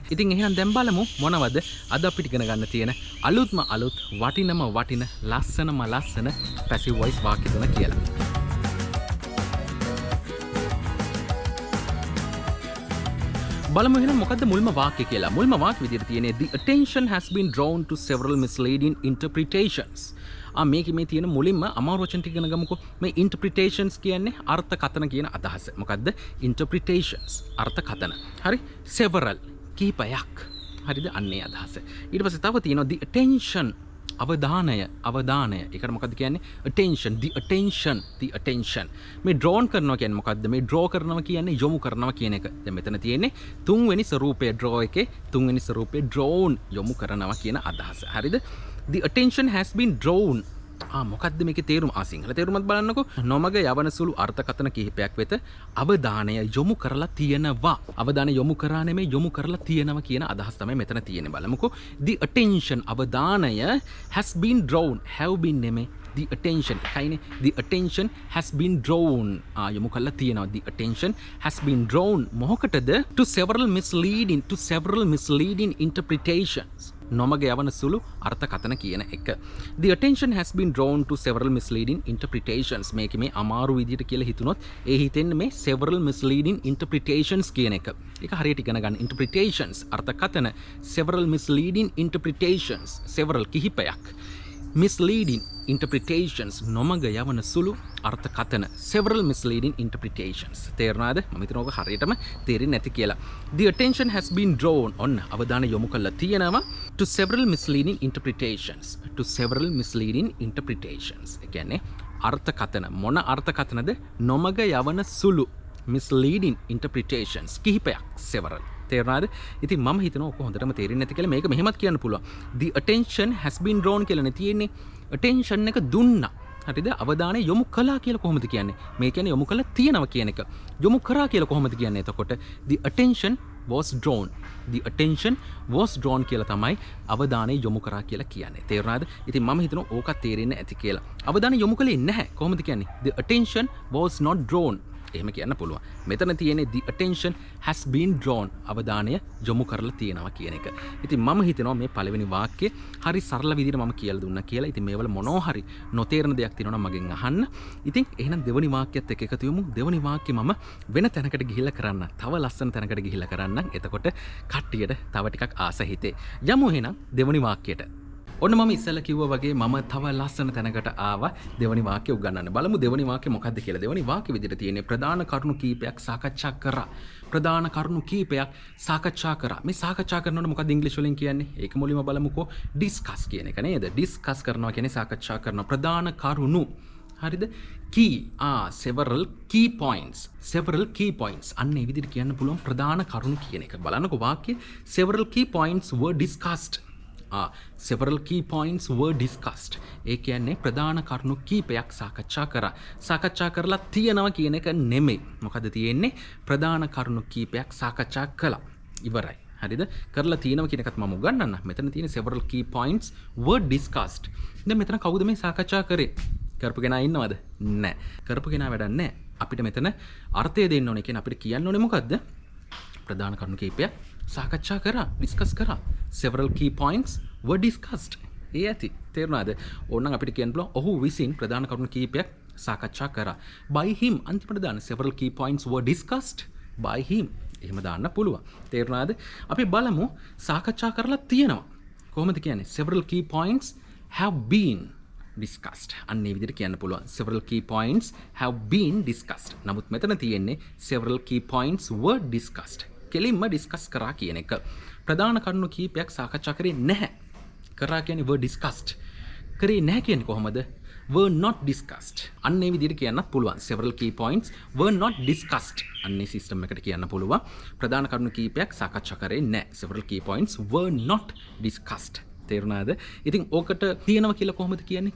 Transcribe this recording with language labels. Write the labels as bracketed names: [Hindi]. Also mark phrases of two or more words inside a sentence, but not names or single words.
[Sinhala] ඉතින් එහෙනම් දැන් බලමු මොනවද අද අපිට ඉගෙන ගන්න තියෙන අලුත්ම අලුත් වටිනම වටින ලස්සනම ලස්සන [English] passive voice [Sinhala] වාක්‍ය තුන කියලා. බලමු එහෙනම් මොකද්ද මුල්ම වාක්‍ය කියලා. මුල්ම වාක්‍ය විදිහට තියෙන්නේ [English] the attention has been drawn to several misleading interpretations. [Sinhala] මේකේ මේ තියෙන මුලින්ම අමාරු වචන ටික ඉගෙන ගමුකෝ. මේ interpretations කියන්නේ අර්ථකථන කියන අදහස. මොකද්ද? interpretations අර්ථකථන. හරි? several කීපයක්. හරිද? අන්නේ අදහස. ඊට පස්සේ තව තියෙනවා [English] the attention [Sinhala] අවධානය. ඒකට මොකද්ද කියන්නේ? [English] the attention. [Sinhala] මේ drawn කරනවා කියන්නේ මොකද්ද? මේ draw කරනවා කියන්නේ යොමු කරනවා කියන එක. දැන් මෙතන තියෙන්නේ තුන්වෙනි ස්වරූපයේ draw එකේ තුන්වෙනි ස්වරූපයේ drawn යොමු කරනවා කියන අදහස. හරිද? [English] The attention has been drawn. [Sinhala] මොකද්ද මේකේ තේරුම? සිංහල තේරුමත් බලන්නකෝ. නොමග යවන සුළු අර්ථකථන කිහිපයක් වෙත අවධානය යොමු කරලා තියෙනවා. අවධානය යොමු කරා නෙමෙයි යොමු කරලා තියෙනවා කියන අදහස් තමයි මෙතන තියෙන්නේ. බලමුකෝ. [English] The attention අවධානය has been drawn. have been නෙමෙයි. The attention එකයිනේ. The attention has been drawn. [Sinhala] යොමු කරලා තියෙනවා. [English] The attention has been drawn. [Sinhala] මොකටද? [English] To several misleading interpretations. [Sinhala] නොමග යවන සුළු අර්ථකථන කියන එක. [English] The attention has been drawn to several misleading interpretations. [Sinhala] මේක මේ අමාරු විදියට කියලා හිතුනොත් ඒ හිතෙන්නේ මේ [English] several misleading interpretations [Sinhala] කියන එක. ඒක හරියට ඉගෙන ගන්න. interpretations අර්ථකථන [English] several misleading interpretations. [Sinhala] several කිහිපයක්. [English] misleading interpretations [Sinhala] නොමග යවන සුළු අර්ථකථන. [English] several misleading interpretations. [Sinhala] තේරුණාද? මම හිතනවා ඔක හරියටම තේරෙන්නේ නැති කියලා. [English] The attention has been drawn. [Sinhala] ඔන්න අවධානය යොමු කරලා තියෙනවා [English] to several misleading interpretations. to several misleading interpretations. [Sinhala] ඒ කියන්නේ අර්ථකථන. මොන අර්ථකථනද? නොමග යවන සුළු [English] misleading interpretations [Sinhala] කිහිපයක්. several. තේරුණාද? ඉතින් මම හිතනවා ඔක හොඳටම තේරෙන්නේ නැති කියලා මේක මෙහෙමත් කියන්න පුළුවන්. [English] The attention has been drawn [Sinhala] කියලා නේ තියෙන්නේ. attention එක දුන්නා. හරිද? අවධානය යොමු කළා කියලා කොහොමද කියන්නේ? මේ කියන්නේ යොමු කළා තියෙනවා කියන එක. යොමු කරා කියලා කොහොමද කියන්නේ? එතකොට [English] the attention was drawn. The attention was drawn [Sinhala] කියලා තමයි අවධානය යොමු කරා කියලා කියන්නේ. තේරුණාද? ඉතින් මම හිතනවා ඕක තේරෙන්නේ ඇති කියලා. අවධානය යොමු කළේ නැහැ. කොහොමද කියන්නේ? [English] The attention was not drawn. [Sinhala] එහෙම කියන්න පුළුවන්. මෙතන තියෙන්නේ [English] the attention has been drawn. [Sinhala] අවධානය යොමු කරලා තියෙනවා කියන එක. ඉතින් මම හිතනවා මේ පළවෙනි වාක්‍යය හරි සරල විදිහට මම කියලා දුන්නා කියලා. ඉතින් මේවල මොනවා හරි නොතේරෙන දෙයක් තියෙනවා නම් මගෙන් අහන්න. ඉතින් එහෙනම් දෙවෙනි වාක්‍යයත් එක්ක එකතු වෙමු. දෙවෙනි වාක්‍යය මම වෙන තැනකට ගිහිල්ලා කරන්න. තව ලස්සන තැනකට ගිහිල්ලා කරන්න. එතකොට කට්ටියට තව ටිකක් ආස හිතේ. යමු එහෙනම් දෙවෙනි වාක්‍යයට. ඔන්න මම ඉස්සෙල්ලා කිව්වා වගේ මම තව ලස්සන තැනකට ආවා දෙවනි වාක්‍ය උගන්වන්න. බලමු දෙවනි වාක්‍ය මොකක්ද කියලා. දෙවනි වාක්‍ය විදිහට තියෙන්නේ ප්‍රධාන කරුණු කීපයක් සාකච්ඡා කරා. ප්‍රධාන කරුණු කීපයක් සාකච්ඡා කරා. මේ සාකච්ඡා කරනකොට මොකක්ද ඉංග්‍රීසි වලින් කියන්නේ? ඒක මුලින්ම බලමුකෝ. ඩිස්කස් කියන එක නේද? ඩිස්කස් කරනවා කියන්නේ සාකච්ඡා කරනවා. ප්‍රධාන කරුණු. හරිද? [English] key several key points [Sinhala] අන්න ඒ විදිහට කියන්න පුළුවන් ප්‍රධාන කරුණු කියන එක. බලන්නකෝ වාක්‍යය [English] several key points were discussed. several key points were discussed. [Sinhala] ඒ කියන්නේ ප්‍රධාන කරුණු කීපයක් සාකච්ඡා කරා. සාකච්ඡා කරලා තියෙනවා කියන එක නෙමෙයි. මොකද තියෙන්නේ ප්‍රධාන කරුණු කීපයක් සාකච්ඡා කළා. ඉවරයි. හරිද? කරලා තියෙනවා කියන එකත් මම උගන්වන්න. මෙතන තියෙන [English] several key points were discussed. [Sinhala] දැන් මෙතන කවුද මේ සාකච්ඡා කරේ? කරපු කෙනා ඉන්නවද? නැහැ. කරපු කෙනා වැඩක් නැහැ. අපිට මෙතන අර්ථය දෙන්න ඕනේ. කියන්නේ අපිට කියන්න ඕනේ මොකද්ද? ප්‍රධාන කරුණු කීපයක් සාකච්ඡා කරා, ඩිස්කස් කරා. [English] several key points were discussed. [Sinhala] ඒ ඇති. තේරුණාද? ඕනනම් අපිට කියන්න පුළුවන් ඔහු විසින් ප්‍රධාන කරුණු කීපයක් සාකච්ඡා කරා. [English] by him [Sinhala] අන්තිමට දාන්න [English] several key points were discussed by him. [Sinhala] එහෙම දාන්න පුළුවන්. තේරුණාද? අපි බලමු සාකච්ඡා කරලා තියෙනවා. කොහොමද කියන්නේ? [English] several key points have been discussed. [Sinhala] අන්නේ විදිහට කියන්න පුළුවන්. [English] several key points have been discussed. [Sinhala] නමුත් මෙතන තියෙන්නේ [English] several key points were discussed. [Sinhala] කෙලින්ම ඩිස්කස් කරා කියන එක. ප්‍රධාන කරුණු කීපයක් සාකච්ඡා කරේ නැහැ. කරා කියන්නේ [English] were discussed. [Sinhala] කරේ නැහැ කියන්නේ කොහොමද? [English] were not discussed. [Sinhala] අන්නේ විදිහට කියන්නත් පුළුවන්. [English] several key points were not discussed. [Sinhala] අන්නේ සිස්ටම් එකට කියන්න පුළුවන්. ප්‍රධාන කරුණු කීපයක් සාකච්ඡා කරේ නැහැ. [English] several key points were not discussed. [Sinhala] තේරුණාද? ඉතින් ඕකට තියෙනවා කියලා කොහොමද කියන්නේ?